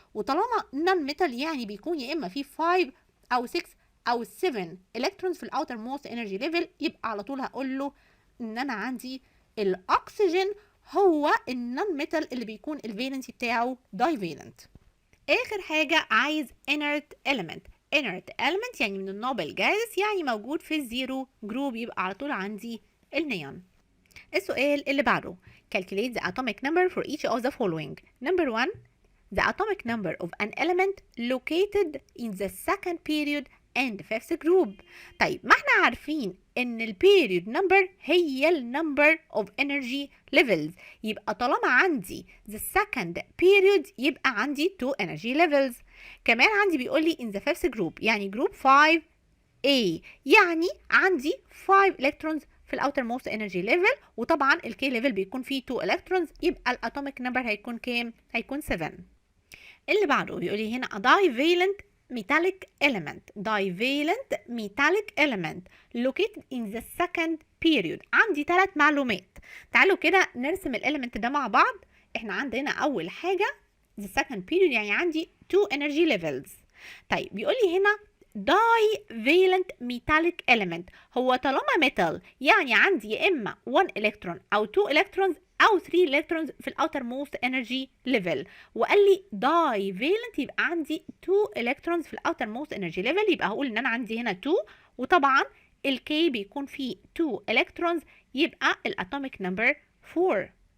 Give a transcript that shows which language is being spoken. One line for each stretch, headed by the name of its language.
Arabic: وطالما نون ميتال يعني بيكون يا اما فيه 5 او 6 او 7 الكترونز في الاوتر موست انرجي ليفل، يبقى على طول هقول له ان انا عندي الاكسجين هو النون ميتال اللي بيكون الفالنسي بتاعه داي فالنت. اخر حاجه عايز inert element. inert element يعني من النوع الجاهز، يعني موجود في الزيرو جروب، يبقى على طول عندي النيون. السؤال اللي بعده
English: calculate the atomic number for each of the following. Number 1 the atomic number of an element located in the second period and fifth group.
Arabic: طيب ما احنا عارفين ان البيريود نمبر هي النمبر of energy levels، يبقى طالما عندي the second period يبقى عندي 2 energy levels. كمان عندي بيقول لي in the fifth group يعني group 5A، يعني عندي 5 electrons في الاوتر موست انرجي ليفل، وطبعا الكي ليفل بيكون فيه 2 الكترونز، يبقى الاتوميك نمبر هيكون كام؟ هيكون 7. اللي بعده بيقول لي هنا
English: a divalent metallic element. divalent metallic element located in the second period.
Arabic: عندي 3 معلومات. تعالوا كده نرسم الاليمنت ده مع بعض. احنا عندنا اول حاجه the second period يعني عندي 2 energy levels. طيب بيقول لي هنا divalent metallic element، هو طالما metal يعني عندي يا اما 1 الكترون او 2 الكترونز او 3 الكترونز في الاوتر موست انرجي ليفل، وقال لي divalent يبقى عندي 2 الكترونز في الاوتر موست انرجي ليفل، يبقى هقول ان انا عندي هنا 2، وطبعا الكي بيكون فيه 2 الكترونز، يبقى الاتوميك نمبر 4.